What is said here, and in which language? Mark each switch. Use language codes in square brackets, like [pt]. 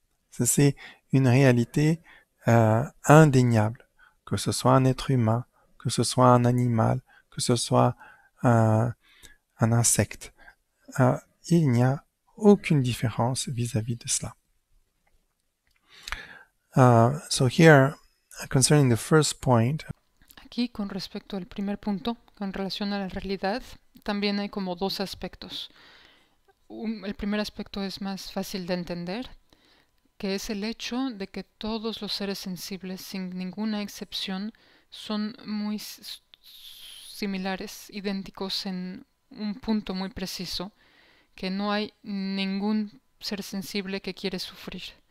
[fr] Ça, c'est une réalité indéniable, que ce soit un être humain, que ce soit un animal, que ce soit un insecte. Il n'y a aucune différence vis-à-vis de cela. [en] So here, concerning the first point, [es] Aquí, con respecto al primer punto, con relación a la realidad, también hay como dos aspectos. El primer aspecto es más fácil de entender, que es el hecho de que todos los seres sensibles, sin ninguna excepción, son muy similares, idénticos en un punto muy preciso, que no hay ningún ser sensible que quiere sufrir.